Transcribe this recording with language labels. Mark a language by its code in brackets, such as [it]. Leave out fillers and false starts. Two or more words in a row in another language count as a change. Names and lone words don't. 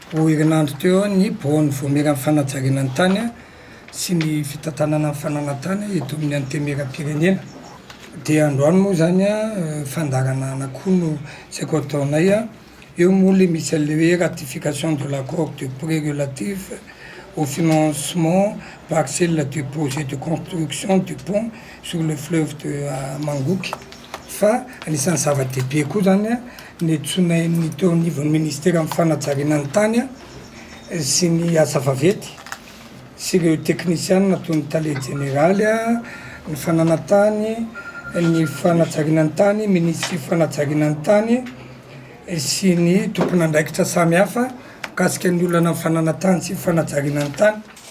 [mg] herinandro teo ny baony voamera amin'ny fanajariana ny tany sy ny fitantanana amin'ny fananantany eto amin'ny antemera-pirenena. Dia androany moa zany fandarana anakoho no tsy haiko ataonay eo moa le misy le hoe [fr] ratification de l'accord de prêt relatif au financement partiel du projet de construction du pont sur le fleuve de Mangoky. [mg] Fa anisan'ny zava-dehibe koa zany ny tsonainy teo anivon'ny ministera amin'ny fanajariana ny tany sy ny asa vaventy sy ireo teknisiana toy ny tale généraly ny fananantany ny fanajariana ny tany ministry fanajariana ny tany sy ny tompon'andraikitra samy hafa mikasika ny olana amin'ny fananantany sy fanajariana ny tany